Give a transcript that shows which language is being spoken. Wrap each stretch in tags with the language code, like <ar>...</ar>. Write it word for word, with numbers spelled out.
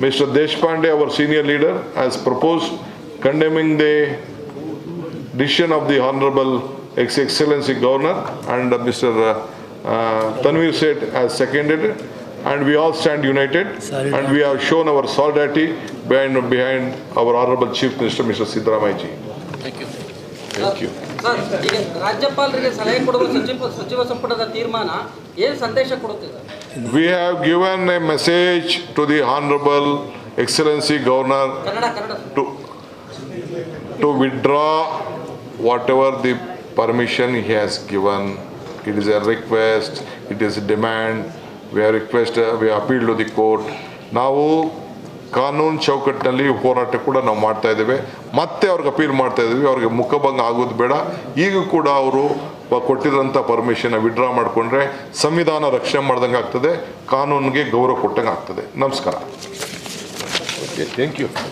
<en>Mister Deshpande, our senior leader, has proposed condemning the decision of the Honorable His Excellency Governor, and uh, Mister Uh, uh, Tanvir Seth has seconded it, and we all stand united. Solidarity. And we have shown our solidarity behind behind our Honorable Chief Minister Mister Siddaramaiah ji. Thank you. Thank you.</en> <kn>Sir, ಈಗ ರಾಜ್ಯಪಾಲರಿಗೆ ಸಲಹೆ ಕೊಡುವ ಸಚಿವ ಸಚಿವ ಸಂಪುಟದ ತೀರ್ಮಾನ ಏನು ಸಂದೇಶ ಕೊಡುತ್ತಿದೆ?</kn> <en>We have given a message to the Honorable Excellency Governor</en> <kn>Kannada Kannada</kn> <en>to to withdraw whatever the permission he has given. It is a request, it is a demand. We have requested, we have appealed to the court.</en> <kn>ನಾವು ಕಾನೂನು ಚೌಕಟ್ಟಿನಲ್ಲಿ ಹೋರಾಟ ಕೂಡ ನಾವು ಮಾಡ್ತಾ ಇದ್ದೇವೆ, ಮತ್ತೆ ಅವ್ರಿಗೆ ಅಪೀಲ್ ಮಾಡ್ತಾ ಇದ್ದೀವಿ. ಅವ್ರಿಗೆ ಮುಖಭಂಗ ಆಗೋದು ಬೇಡ. ಈಗ ಕೂಡ ಅವರು ಕೊಟ್ಟಿರೋಂಥ ಪರ್ಮಿಷನ್ನ ವಿಡ್ರಾ ಮಾಡಿಕೊಂಡ್ರೆ ಸಂವಿಧಾನ ರಕ್ಷಣೆ ಮಾಡ್ದಂಗೆ ಆಗ್ತದೆ, ಕಾನೂನಿಗೆ ಗೌರವ ಕೊಟ್ಟಂಗೆ ಆಗ್ತದೆ. ನಮಸ್ಕಾರ. Thank you.</kn>